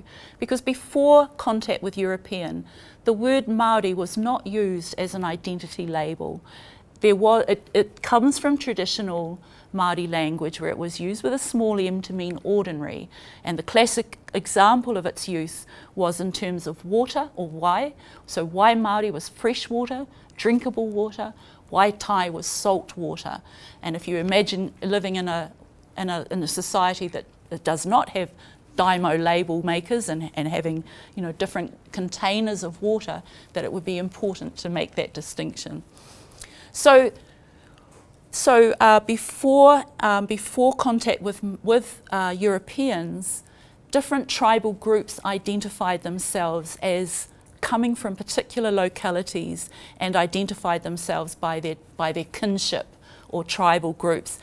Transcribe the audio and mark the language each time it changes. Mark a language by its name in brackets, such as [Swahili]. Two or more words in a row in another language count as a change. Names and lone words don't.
[English] Because before contact with European, the word Māori was not used as an identity label. It comes from traditional Māori language where it was used with a small m to mean ordinary. And the classic example of its use was in terms of water, or wai. So [Māori] wai Māori [English] was fresh water, drinkable water. [Māori] Wai tai [English] was salt water. And if you imagine living in a society that does not have Daimo label makers and having, you know, different containers of water, that it would be important to make that distinction. So before contact with Europeans, different tribal groups identified themselves as coming from particular localities and identified themselves by their kinship or tribal groups.